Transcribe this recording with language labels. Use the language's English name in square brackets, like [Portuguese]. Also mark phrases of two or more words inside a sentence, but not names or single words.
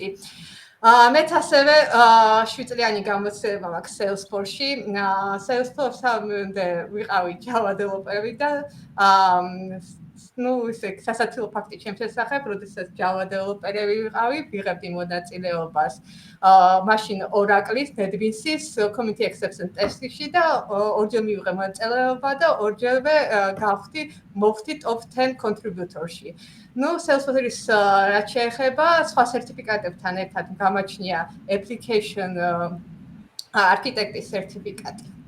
[Georgian] მეც ასევე 7 წლიანი გამოცდილება მაქვს Salesforce-ში. Salesforce-ამდე ვიყავი [English] Java developer- [Georgian] ი და ისე სასაცილო ფაქტი ჩემს შესახებ, როდესაც [English] Java developer- [Georgian] ი ვიყავი, ვიღებდი მონაწილეობას მაშინ Oracle-ის, Tbilisi-ის [English] community acceptance test- [Georgian] ში და ორჯერ მივიღე მონაწილეობა და ორჯერვე მოვხდი [English] top 10 contributor- [Georgian] ში. Salesforce-ის რაც შეეხება სხვა სერტიფიკატებთან ერთად გამაჩნია [English] application architect- [Georgian] ის სერტიფიკატი.